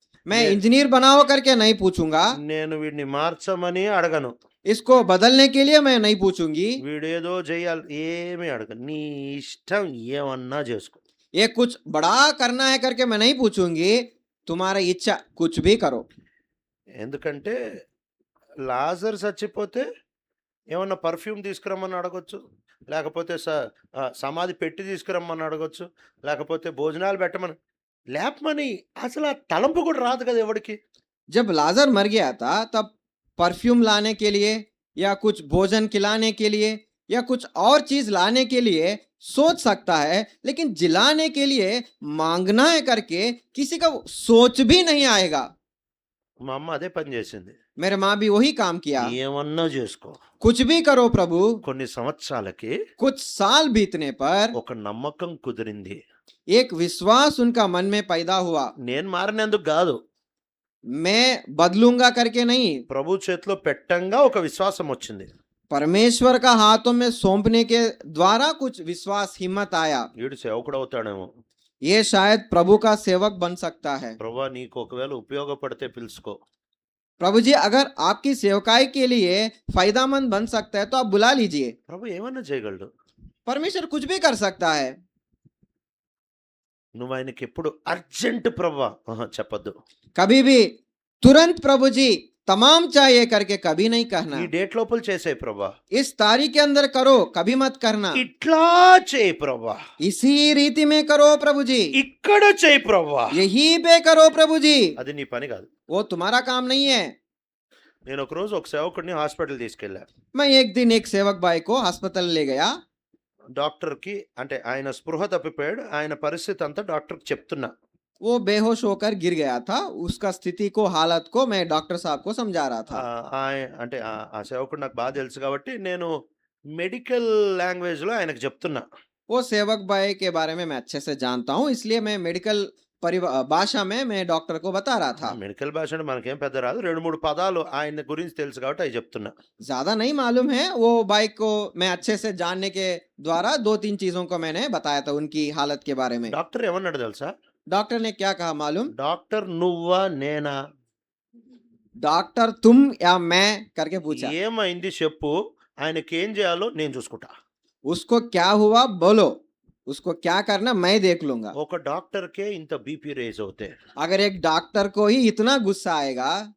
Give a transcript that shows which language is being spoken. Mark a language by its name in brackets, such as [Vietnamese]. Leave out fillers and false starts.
[Hindi] मैं इंजीनियर बनाओ करके नहीं पूछूंगा, [Telugu] నేను వీడిని మార్చమని అడగను, [Hindi] इसको बदलने के लिए मैं नहीं पूछूंगी, [Telugu] వీడేదో చేయాలి ఏమీ అడగను. నీ ఇష్టం ఏమన్నా చేసుకో. [Hindi] ये कुछ बड़ा करना है करके मैं नहीं पूछूंगी, तुम्हारा इच्छा कुछ भी करो। [Telugu] ఎందుకంటే లాజర్ చచ్చిపోతే ఏమన్నా పర్ఫ్యూమ్ తీసుకురమ్మని అడగొచ్చు, లేకపోతే సమాధి పెట్టి తీసుకురమ్మని అడగొచ్చు. లేకపోతే భోజనాలు పెట్టమని. లేపమని అసలు ఆ తలంపు కూడా రాదు కదా ఎవడికి. [Hindi] जब लाजर मर गया था तब परफ्यूम लाने के लिए या कुछ भोजन खिलाने के लिए या कुछ और चीज लाने के लिए सोच सकता है, लेकिन जिलाने के लिए मांगना है करके किसी का सोच भी नहीं आएगा। [Telugu] మా అమ్మ అదే పని చేసింది. [Hindi] मेरे माँ भी वही काम किया। [Telugu] ఏమన్నా చేసుకో. [Hindi] कुछ भी करो प्रभु। [Telugu] కొన్ని సంవత్సరాలకి [Hindi] कुछ साल बीतने पर [Telugu] ఒక నమ్మకం కుదిరింది. [Hindi] एक विश्वास उनका मन में पैदा हुआ। [Telugu] నేను మారినందుకు కాదు, [Hindi] मैं बदलूंगा करके नहीं, [Telugu] ప్రభు చేతిలో పెట్టంగా ఒక విశ్వాసం వచ్చింది. [Hindi] परमेश्वर का हाथों में सौंपने के द्वारा कुछ विश्वास हिम्मत आया। [Telugu] వీడు సేవకుడు అవుతాడేమో. [Hindi] ये शायद प्रभु का सेवक बन सकता है। [Telugu] ప్రభా నీకు ఒకవేళ ఉపయోగపడితే పిలుచుకో. [Hindi] प्रभु जी अगर आपकी सेवकाई के लिए फायदामंद बन सकता है तो आप बुला लीजिए। [Telugu] ప్రభు ఏమన్నా చేయగలడు. [Hindi] परमेश्वर कुछ भी कर सकता है। [Telugu] నువ్వు ఆయనకి ఎప్పుడు అర్జెంట్ ప్రభా చెప్పొద్దు. [Hindi] कभी भी तुरंत प्रभु जी तमाम चाहिए करके कभी नहीं कहना। [Telugu] ఈ డేట్ లోపల చేసేయి ప్రభా. [Hindi] इस तारीख के अंदर करो, कभी मत करना। [Telugu] ఇట్లా చేయి ప్రభా. [Hindi] इसी रीति में करो प्रभु जी, [Telugu] ఇక్కడ చేయి ప్రభా. [Hindi] यही पे करो प्रभु जी। [Telugu] అది నీ పని కాదు. [Hindi] वो तुम्हारा काम नहीं है। [Telugu] నేను ఒక రోజు ఒక సేవకుడిని హాస్పిటల్ తీసుకెళ్ళా. [Hindi] मैं एक दिन एक सेवक भाई को अस्पताल ले गया। [Telugu] డాక్టర్కి అంటే ఆయన స్పృహ తప్పిపోయాడు. ఆయన పరిస్థితి అంతా డాక్టర్కి చెప్తున్నా. [Hindi] वो बेहोश होकर गिर गया था। उसका स्थिति को, हालत को मैं डॉक्टर साहब को समझा रहा था। [Telugu] అంటే ఆ సేవకుడు నాకు బాగా తెలుసు కాబట్టి నేను మెడికల్ లాంగ్వేజ్లో ఆయనకు చెప్తున్నా. [Hindi] वो सेवक भाई के बारे में मैं अच्छे से जानता हूँ, इसलिए मैं मेडिकल भाषा में मैं डॉक्टर को बता रहा था। [Telugu] మెడికల్ భాష అంటే మనకేం పెద్ద రాదు. 2-3 పదాలు ఆయన గురించి తెలుసు కాబట్టి అవి చెప్తున్నా. [Hindi] ज्यादा नहीं मालूम है। वो भाई को मैं अच्छे से जानने के द्वारा 2-3 चीजों को मैंने बताया था उनकी हालत के बारे में। [Telugu] డాక్టర్ ఏమన్నాడు తెలుసా? [Hindi] डॉक्टर ने क्या कहा मालूम? [Telugu] డాక్టర్ నువ్వా నేనా? [Hindi] डॉक्टर तुम या मैं करके पूछा। [Telugu] ఏమైంది చెప్పు, ఆయనకి ఏం చేయాలో నేను చూసుకుంటా. [Hindi] उसको क्या हुआ बोलो, उसको क्या करना मैं देख लूंगा। [Telugu] ఒక డాక్టర్కే ఇంత బీపీ రేజ్ అవుతే [Hindi] अगर एक डॉक्टर को ही इतना गुस्सा आएगा,